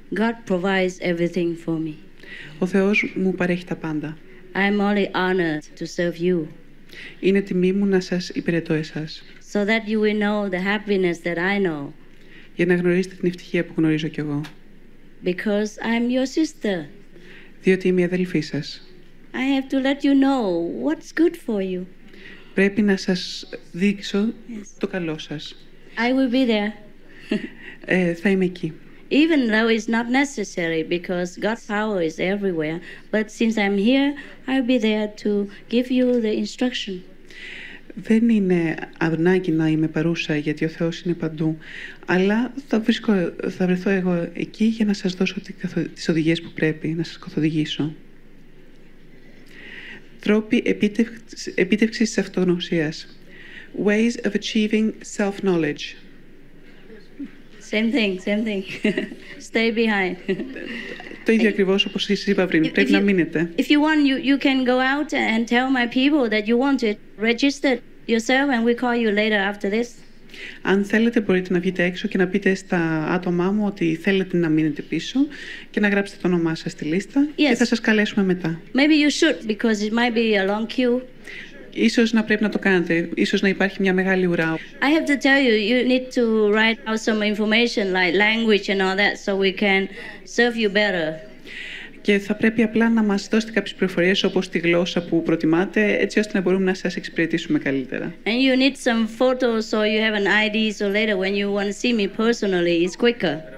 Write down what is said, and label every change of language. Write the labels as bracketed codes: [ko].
[en] God provides everything for me. [el] Ο Θεός μου παρέχει τα πάντα. [en] I'm only honored to serve you. [el] Είναι τιμή μου να σας υπηρετώ εσάς. [en] So that you will know the happiness that I know. [el] Για να γνωρίσετε την ευτυχία που γνωρίζω κι εγώ. [en] Because I'm your sister. [el] Διότι είμαι η αδελφή σας. [en] I have to let you know what's good for you. [el] Πρέπει να σας δείξω το καλό σας. [en] I will be there. [el] Θα είμαι εκεί. [en] Even though it's not necessary because God's power is everywhere, but since I'm here, I'll be there to give you the instruction. [el] Δεν είναι ανάγκη να είμαι παρούσα γιατί ο Θεός είναι παντού, αλλά θα βρεθώ εγώ εκεί για να σας δώσω τις οδηγίες που πρέπει, να σας καθοδηγήσω. Τρόποι επίτευξης της αυτογνωσίας. [en] Ways of achieving self-knowledge. Same thing. Stay behind. [el] Το ίδιο ακριβώς όπως σας είπα πριν. Πρέπει να μείνετε. [en] If you want, you can go out and tell my people that you want to register yourself and we call you later after this. [el] Αν θέλετε μπορείτε να βγείτε έξω και να πείτε στα άτομά μου ότι θέλετε να μείνετε πίσω και να γράψετε το όνομά σας στη λίστα και θα σας καλέσουμε μετά. [en] Maybe you should because it might be a long queue. [el] Ίσως να πρέπει να το κάνετε, ίσως να υπάρχει μια μεγάλη ουρά. [en] I have to tell you, you need to write out some information like language and all that so we can serve you better. [el] Και θα πρέπει απλά να μας δώσετε κάποιες πληροφορίες όπως τη γλώσσα που προτιμάτε, έτσι ώστε να μπορούμε να σας εξυπηρετήσουμε καλύτερα. [en] And you need some photos so you have an ID so later when you want to see me personally it's quicker.